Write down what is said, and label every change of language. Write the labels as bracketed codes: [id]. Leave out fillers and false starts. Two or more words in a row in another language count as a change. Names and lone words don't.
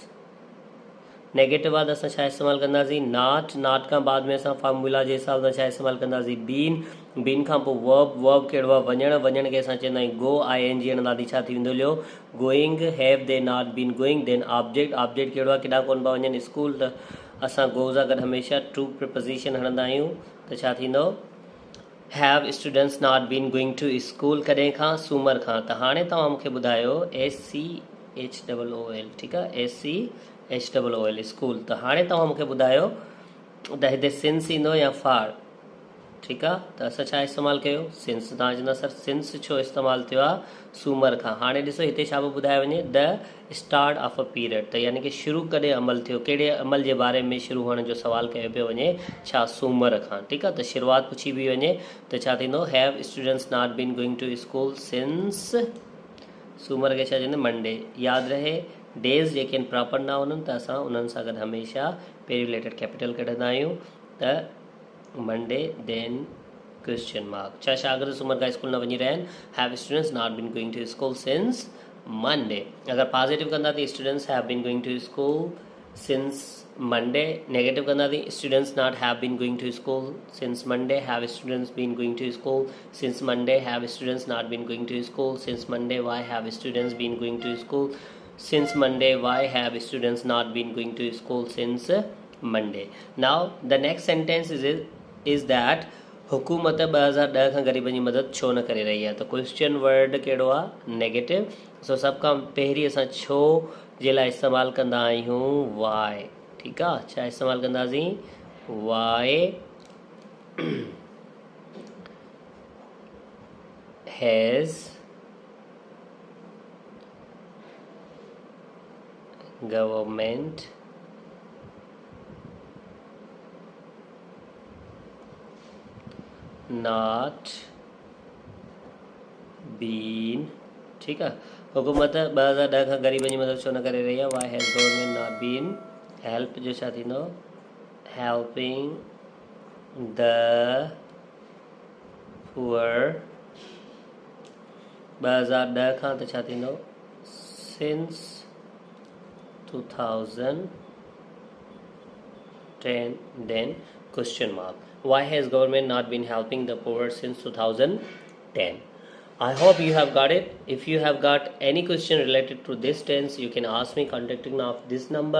[sd] नेगेटिव आहे त असां छा इस्तेमालु कंदासीं नॉट, नॉट खां बाद में असां फॉर्मूला जे हिसाब सां छा इस्तेमालु कंदासीं बीन, बीन खां पोइ वर्ब, वर्ब कहिड़ो आहे वञणु, वञण खे असां चवंदा आहियूं गो, ING हणंदासीं, छा थी वेंदो हलियो गोइंग। [en] have they not been going, then object, [sd] ऑब्जेक्ट कहिड़ो आहे केॾांहुं कोन पिया वञनि स्कूल, त असां गो सां गॾु हमेशह [en] true preposition [sd] हणंदा आहियूं, त छा थींदो [en] have students not been going to school, [sd] कॾहिं खां सूमर खां। त हाणे तव्हां मूंखे ॿुधायो SCHOOL, ठीकु आहे SCHOOL स्कूल, त हाणे तव्हां मूंखे ॿुधायो त हिते सिंस ईंदो या फॉर। ठीकु आहे, त असां छा इस्तेमालु कयो सिंस, तव्हां चवंदा सर सिंस छो इस्तेमालु थियो आहे सूमर खां। हाणे ॾिसो हिते छा पियो ॿुधायो वञे [en] the start of a period, [sd] त यानी कि शुरू कॾहिं अमल थियो, कहिड़े अमल जे बारे में शुरू हुअण जो सुवालु कयो पियो वञे, छा सूमर खां। ठीकु आहे, त शुरूआति पुछी बि वञे त छा थींदो [en] have students not been going to school since, [sd] सूमर खे छा चवंदा मंडे। यादि रहे डेज़ जेके आहिनि प्रॉपर न हुननि, त असां उन्हनि सां गॾु हमेशह पहिरीं [en] letter capital [sd] कढंदा आहियूं, त [en] Monday then question mark. [sd] छा शागिर्द सूमर खां स्कूल न वञी रहिया आहिनि, [en] have students not been going to school since Monday. [sd] अगर पॉजिटिव कंदा त [en] students have been going to school since Monday. [sd] नेगेटिव कंदा त [en] students not have been going to school since Monday, have students been going to school since Monday, have students not been going to school since Monday, why have students been going to school since Monday, why have students not been going to school since Monday। Now the next sentence is that [sd] हुकूमत 2010 खां ग़रीबनि जी मदद छो न करे रही आहे, त [en] question word [sd] कहिड़ो आहे नेगेटिव। सो सभ खां पहिरीं असां छो जे लाइ इस्तेमालु कंदा आहियूं वाई। ठीकु आहे, छा इस्तेमालु कंदासीं वाई। [en] has government not been, [hi] ठीक है, [sd] हुकूमत 2010 खां ग़रीबनि जी मदद छो न करे रही आहे. [en] Why has government not been help [sd] जो छा थींदो, [en] helping the poor. [sd] 2010 खां त छा थींदो, [en] since 2010. Then question mark. Why has government not been helping the poor since 2010? I hope you have got it. If you have got any question related to this tense, you can ask me contacting of this number.